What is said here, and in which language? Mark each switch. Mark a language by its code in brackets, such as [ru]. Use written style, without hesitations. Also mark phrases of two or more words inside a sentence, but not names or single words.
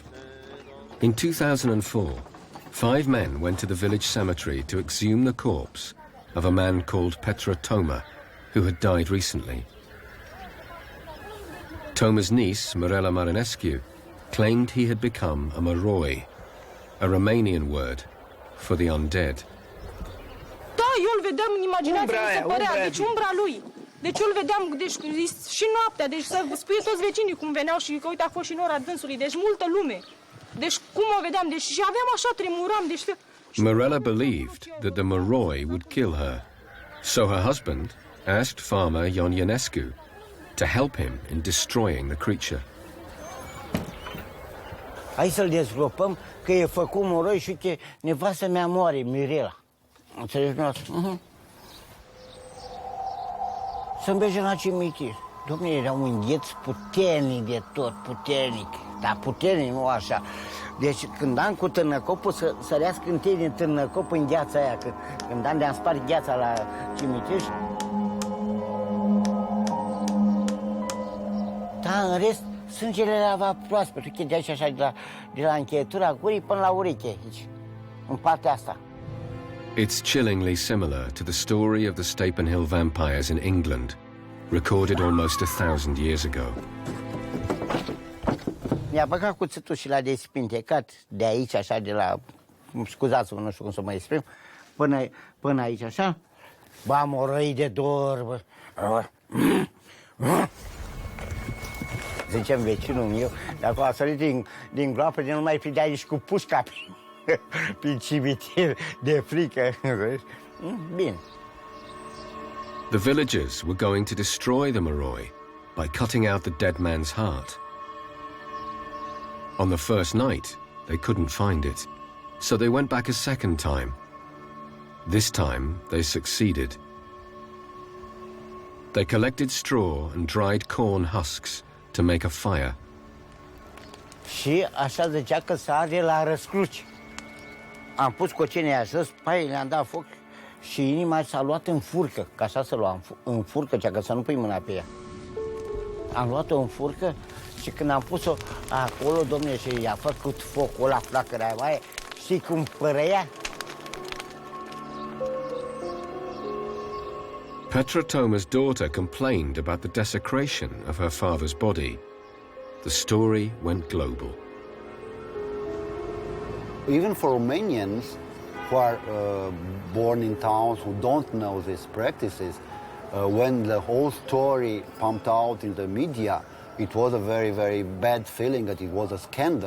[en] In 2004, 5 men went to the village cemetery to exhume the corpse of a man called Petre Toma, who had died recently. Toma's niece, Mirela Marinescu, claimed he had become a Moroi, a Romanian word for the undead. [ro] Da, eu îl vedeam în imaginație, mi se părea, deci umbra lui. Deci eu îl vedeam, deci și noaptea, deci să spui toți vecinii cum veneau și că uite a fost și nora dânsului, deci multă lume. Deci cum o vedeam, deci și aveam așa, tremuram, deci... [en] Mirela believed that the Moroi would kill her, so her husband asked farmer Ion Ionescu to help him in destroying the creature. [ro] Hai să-l dezgropăm, că e făcut moroi și uite, nevastă mea moare, Mirela. Înțelegi dumneavoastră? Să mergem la cimitir. Dom'le, era un îngheț puternic de tot, puternic. Dar puternic, nu așa. Deci când am cu târnăcopul să sărească întâi din târnăcop în gheața aia. Când am de-am spart gheața la cimitir. Da, în rest, sângele era proaspăt. Uite, de aici așa, de la încheietura gurii până la ureche, aici, în partea asta. [en] It's chillingly similar to the story of the Stapenhill vampires in England, recorded almost 1,000 years ago. [ro] Mi-a băgat cuțitul și l-a despintecat de aici, așa, de la... Scuzați-mă, nu știu cum să mă exprim, până aici, așa. Ba, morăi de dor, bă. Zicem vecinul meu, dacă a sărit din groapă, de nu mai prindea nici cu pușca prin cimitir de frică. Bine. [en] The villagers were going to destroy the Moroi by cutting out the dead man's heart. On the first night, they couldn't find it, so they went back a second time. This time, they succeeded. They collected straw and dried corn husks to make a fire. [ro] Și așa zicea că se arde la răscruci. Am pus cocinea jos, pai, le-am dat foc și inima s-a luat în furcă, că așa se lua, în furcă, cea că să nu pui mâna pe ea. Am luat-o în furcă și când am pus-o acolo, domnule, și i-a făcut focul ăla, flacăra aia, știi cum părăia? [en] Petre Toma's daughter complained about the desecration of her father's body. The story went global. Even for Romanians who are born in towns who don't know these practices, when the whole story pumped out in the media, it was a very, very bad feeling that it was a scandal.